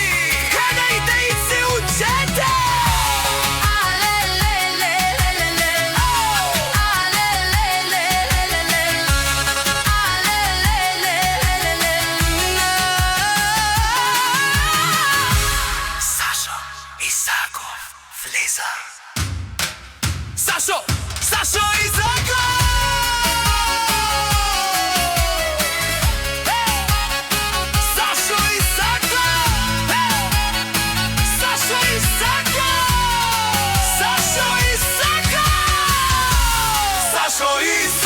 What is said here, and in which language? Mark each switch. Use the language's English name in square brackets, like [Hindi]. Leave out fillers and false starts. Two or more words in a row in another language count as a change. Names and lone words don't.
[Bulgarian] Ханайте и се учете! Сашо Исаков влиза. Сашо Исаков! Сашо Исаков! Сашо Исаков! Сашо Исаков! Сашо Исаков!